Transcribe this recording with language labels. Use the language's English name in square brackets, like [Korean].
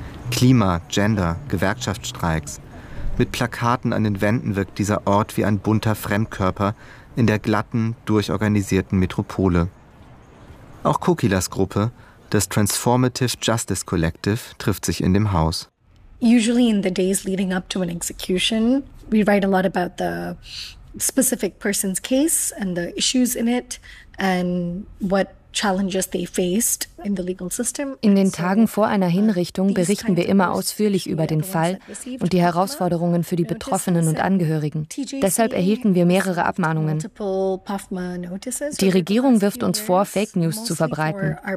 [German] Klima, Gender, Gewerkschaftsstreiks. Mit Plakaten an den Wänden wirkt dieser Ort wie ein bunter Fremdkörper in der glatten, durchorganisierten Metropole. Auch Kokilas Gruppe, das Transformative Justice Collective, trifft sich in dem Haus. [English] Usually in the days leading up to an execution, we write a lot about the specific person's case and the issues in it and what challenges they faced in the legal system. [German] In den Tagen vor einer Hinrichtung berichten wir immer ausführlich über den Fall und die Herausforderungen für die Betroffenen und Angehörigen. Deshalb erhielten wir mehrere Abmahnungen. Die Regierung wirft uns vor, Fake News zu verbreiten.